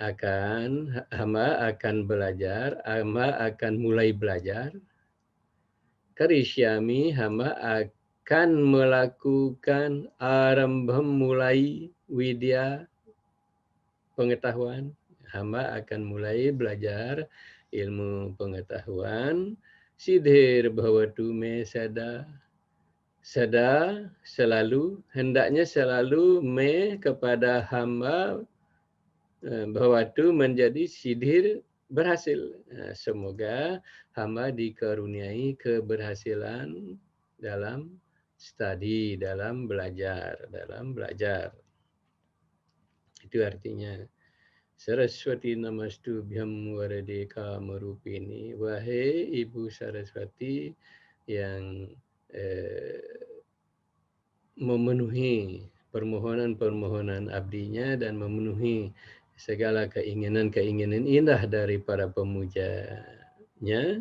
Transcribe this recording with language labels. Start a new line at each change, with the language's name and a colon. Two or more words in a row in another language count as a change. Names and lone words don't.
Indonesian: hamba akan belajar, hamba akan mulai belajar. Karisyami, hamba akan melakukan arambam mulai widya pengetahuan. Hamba akan mulai belajar ilmu pengetahuan.
Sanskrit: सिद्धिर् भवतु मे सदा.
Indonesian: Sada selalu, hendaknya selalu me kepada hamba bhavatu menjadi sidhir berhasil. Semoga hamba dikaruniai keberhasilan dalam studi, dalam belajar. Itu artinya.
Sanskrit: सरस्वति नमस्तु भ्यं वरदे कामरूपिणि.
Indonesian: Wahai Ibu Saraswati yang memenuhi permohonan-permohonan abdinya dan memenuhi segala keinginan-keinginan indah dari para pemujanya.